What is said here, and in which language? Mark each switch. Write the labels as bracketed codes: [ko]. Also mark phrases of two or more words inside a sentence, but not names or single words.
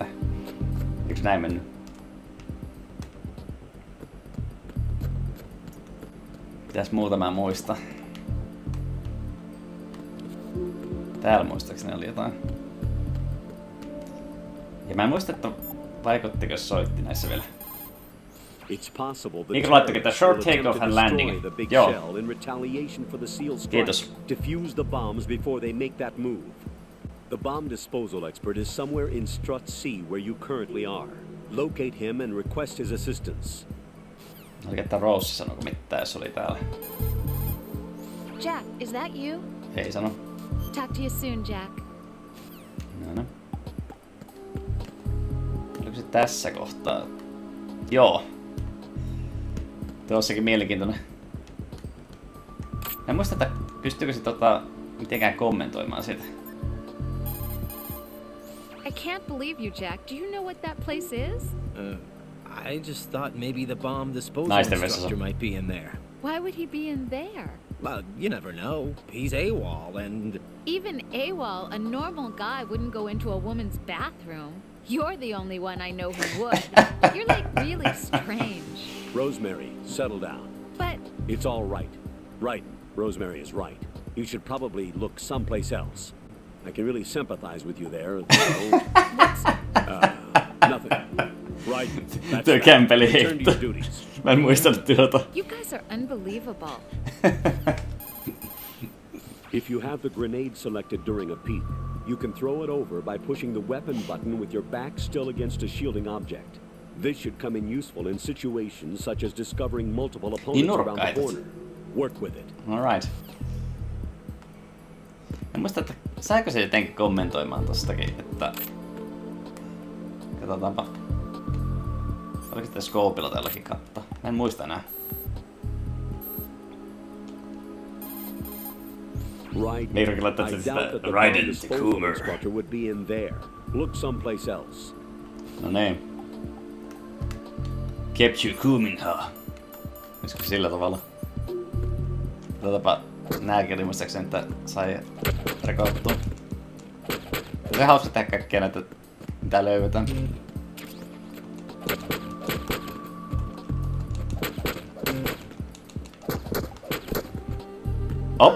[fi] Eiks näin mennyt? Pitäis muutama muista. Täällä muistaakseni oli jotain. Ja mä en muista, että vaikuttiko soitti näissä vielä. Niinko laittokin tää [en] short takeoff and landing? [fi] Joo. Kiitos. [en] Defuse the bombs before they make that move. The bomb disposal expert is somewhere in Strut C where you currently are. Locate him and request his assistance. [fi] Oliko, että Rose sanoiko mitään, jos oli täällä? [en] Jack, is that you? [fi] Ei sano. [en] Talk to you soon, Jack. [fi] No. Oliko se tässä kohtaa? Joo. Tuossakin mielenkiintoinen. En muista, että pystyykö se mitenkään kommentoimaan sitä. [en] I can't believe you, Jack. Do you know what that place is? I just thought maybe the bomb disposal instructor might be in there. Why would he be in there? Well, you never know. He's AWOL and... Even AWOL, a normal guy wouldn't go into a woman's bathroom. You're the only one I know who would. You're like really strange. Rosemary, settle down. But... It's all right. Right. Rosemary is right. You should probably look someplace else. I can really sympathize with you there. Nothing. Right. [fi] Tuo kämpeli heitto. Mä en muistanut tuota. [en] You guys are unbelievable. If you have the grenade selected during a peek, you can throw it over by pushing the weapon button with your back still against a shielding object. This should come in useful in situations such as discovering multiple opponents around the corner. Work with it. All right. [fi] En muista, että saiko se jotenkin kommentoimaan tostakin, että... Katsotaanpa. Oliko sitä skoopilla tälläkin kattaa? Mä en muista enää. Niirkin laittaa sitä Raiden the Coomer. No niin. [en] Kept you cooming, huh? [fi] Olisiko sillä tavalla? Katsotaanpa nääkin muistaakseni, että sai rekoottua. Se on hauska tehdä kaikkia näitä, mitä löydetään. Op!